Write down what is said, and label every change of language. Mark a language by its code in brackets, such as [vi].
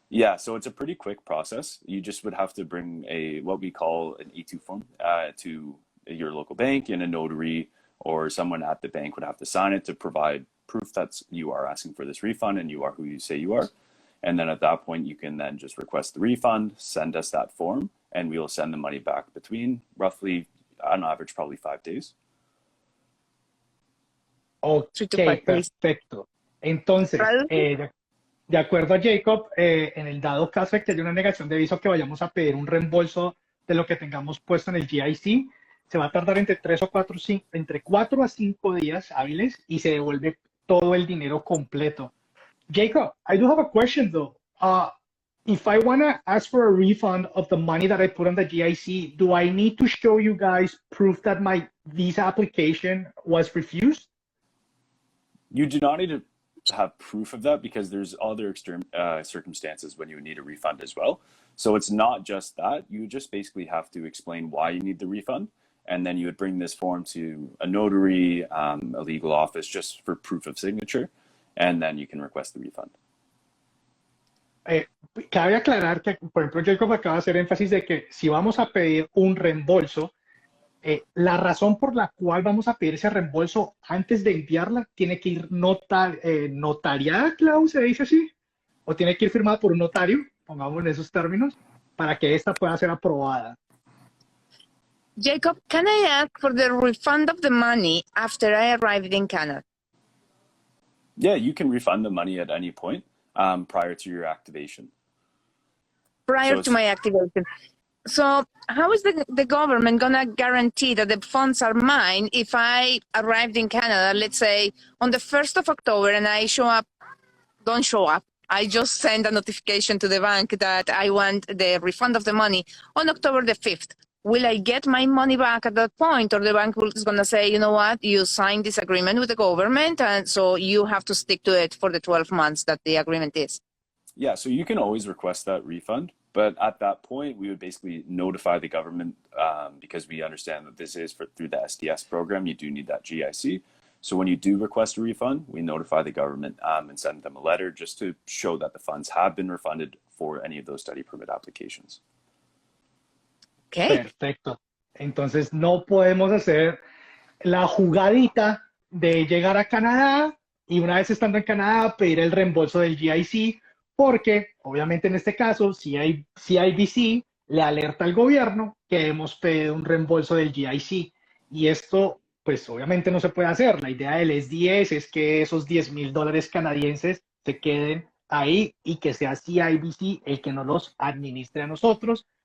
[en] Yeah, so it's a pretty quick process. You just would have to bring what we call an E2 form to your local bank, and a notary or someone at the bank would have to sign it to provide proof that you are asking for this refund and you are who you say you are. And then at that point, you can then just request the refund, send us that form, and we will send the money back between roughly, on average, probably 5 days. [es] Ok, perfecto. Entonces, de acuerdo a Jacob, en el dado caso de que haya una negación de visa o que vayamos a pedir un reembolso de lo que tengamos puesto en el GIC, se va a tardar entre 4 a 5 días hábiles y se devuelve todo el dinero completo. [en] Jacob, I do have a question though. If I want to ask for a refund of the money that I put on the GIC, do I need to show you guys proof that my visa application was refused? You do not need to have proof of that, because there's other circumstances when you would need a refund as well. So it's not just that. You just basically have to explain why you need the refund. And then you would bring this form to a notary, a legal office, just for proof of signature. And then you can request the refund. [es] Cabe aclarar que, por ejemplo, Jacob acaba de hacer énfasis de que si vamos a pedir un reembolso, la razón por la cual vamos a pedir ese reembolso antes de enviarla tiene que ir notariada, Clau, ¿se dice así? O tiene que ir firmada por un notario, pongamos en esos términos, para que esta pueda ser aprobada. [en] Jacob, can I ask for the refund of the money after I arrived in Canada? Yeah, you can refund the money at any point prior to your activation. Prior to my activation. So how is the government going to guarantee that the funds are mine if I arrived in Canada, let's say, on the 1st of October and I don't show up? I just send a notification to the bank that I want the refund of the money on October the 5th. Will I get my money back at that point, or the bank is going to say, you know what, you signed this agreement with the government, and so you have to stick to it for the 12 months that the agreement is? Yeah, so you can always request that refund, but at that point, we would basically notify the government because we understand that this is through the SDS program. You do need that GIC. So when you do request a refund, we notify the government and send them a letter just to show that the funds have been refunded for any of those study permit applications. Okay. [es] Perfecto. Entonces no podemos hacer la jugadita de llegar a Canadá y una vez estando en Canadá pedir el reembolso del GIC, porque obviamente en este caso CIBC le alerta al gobierno que hemos pedido un reembolso del GIC, y esto pues obviamente no se puede hacer. La idea del SDS es que esos $10,000 canadienses se queden ahí y que sea CIBC el que nos los administre a nosotros